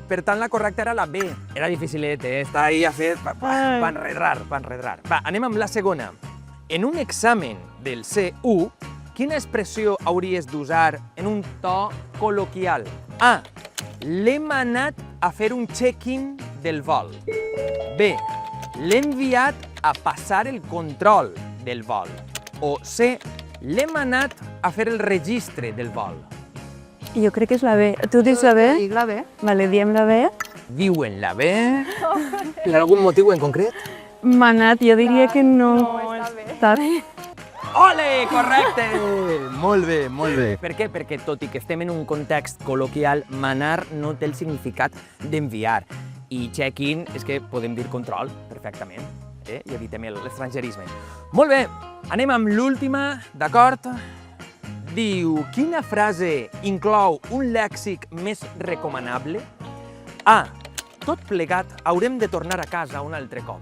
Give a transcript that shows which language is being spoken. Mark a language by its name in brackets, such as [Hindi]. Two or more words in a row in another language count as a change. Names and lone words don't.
[Catalan] Per tant, la correcta era la B. Era dificilet, Està ahí a fer... Pa enredrar. Va, anem amb la segona. En un examen del C1, quina expressió hauries d'usar en un to col·loquial? A. L'hem anat a fer un check-in del vol. B. L'he enviat a passar el control del vol. O C. L'hem anat a fer el registre del vol. Jo crec que és la B. Tu dius la B? Dic la B. Vale, diem la B. Diuen la B. Per algun motiu en concret? Manat, jo diria que no, està bé. Ole, correcte! Molt bé, molt bé. Per què? Perquè tot i que estem en un context col·loquial, manar no té el significat d'enviar. I check-in és que podem dir control, perfectament. I evitem l'estrangerisme. Molt bé, anem amb l'última, d'acord? Diu, quina frase inclou un lèxic més recomanable? A. Tot plegat haurem de tornar a casa un altre cop.